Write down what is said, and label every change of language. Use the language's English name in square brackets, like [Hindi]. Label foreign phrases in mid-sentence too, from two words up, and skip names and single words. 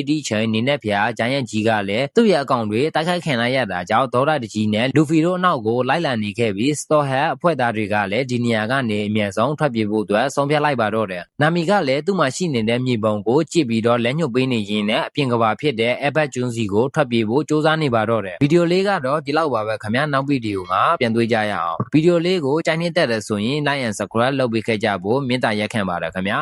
[Burmese] ဒီချိန်နေနဲ့ဖျားဂျိုင်းယန်ကြီးကလည်းသူ့ရဲ့အကောင်တွေတိုက်ခိုက်ခံလိုက်ရတာကြောင့်ဒေါသတကြီးနဲ့လူဖီတို့အနောက်ကိုလိုက်လာနေခဲ့ပြီးစတော့ဟက်အဖွဲ့သားတွေကလည်းဒီနေရာကနေအမြန်ဆုံးထွက်ပြေးဖို့အတွက်ဆုံးဖြတ်လိုက်ပါတော့တယ်နာမီကလည်းသူ့မှာရှိနေတဲ့မြေပုံကိုကြည့်ပြီးတော့လက်ညှို့ပေးနေရင်းနဲ့အပြင်ကဘာဖြစ်တဲ့ Epic ကျွန်းစီကိုထွက်ပြေးဖို့စူးစမ်းနေပါတော့တယ်ဗီဒီယိုလေးကတော့ဒီလောက်ပါပဲခင်ဗျာနောက်ဗီဒီယိုမှာပြန်တွေ့ကြရအောင်ဗီဒီယိုလေးကိုကြိုက်နှစ်သက်တယ်ဆိုရင် [English] like and subscribe [Burmese] လုပ်ပေးခဲ့ကြဖို့မေတ္တာရက်ခံပါတယ်ခင်ဗျာ